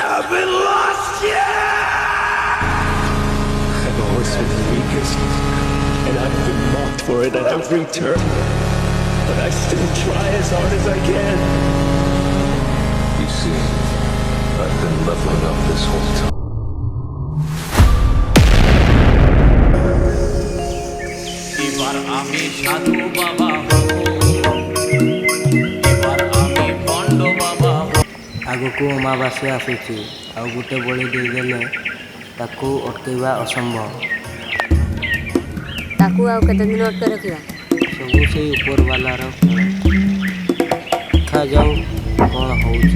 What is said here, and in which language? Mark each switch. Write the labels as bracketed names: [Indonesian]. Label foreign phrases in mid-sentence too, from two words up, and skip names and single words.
[English] haven't lost yet! I've always been the weakest, and I've been mocked for it at every turn. But I still try as hard as I can. You see, I've been leveling up this whole time. [Bangla] এবার আমি সাধু বাবা হব, এবার আমি বন্ড বাবা হব। [Odia] ଆଗକୁ ଅମାବାସ୍ୟା ଆସୁଛି ଆଉ ଗୋଟେ ବଳି ଦେଇଦେଲେ ତାକୁ ଅଟକେଇବା ଅସମ୍ଭବ। ତାକୁ ଆଉ କେତେ ଦିନ ଅଟକେ ରଖିବା? ସବୁ ସେଇ ଉପରବାଲାର ଦେଖାଯାଉ କ'ଣ ହେଉଛି।